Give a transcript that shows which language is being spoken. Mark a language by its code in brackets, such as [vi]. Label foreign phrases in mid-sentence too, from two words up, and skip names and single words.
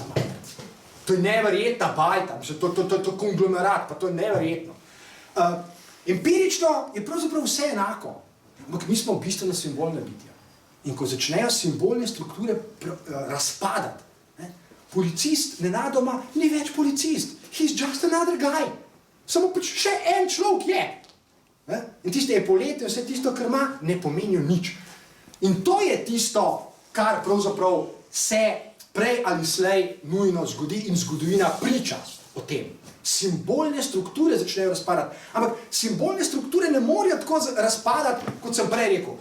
[sl] To je neverjetna bajta, to je konglomerat, pa to je neverjetno. Empirično je pravzaprav vse enako, ampak mi smo bistveno simbolne bitja. In ko začnejo simbolne strukture razpadati, policist nenadoma ni več policist. [en] He's just another guy. [sl] Samo pač še en človek je. In tiste epolete, vse tisto, kar ima, ne pomenijo nič. In to je tisto, kar pravzaprav se prej ali slej nujno zgodi in zgodovina priča o tem. Simbolne strukture začnejo razpadati. Ampak simbolne strukture ne morajo tako razpadati, kot sem prej rekel.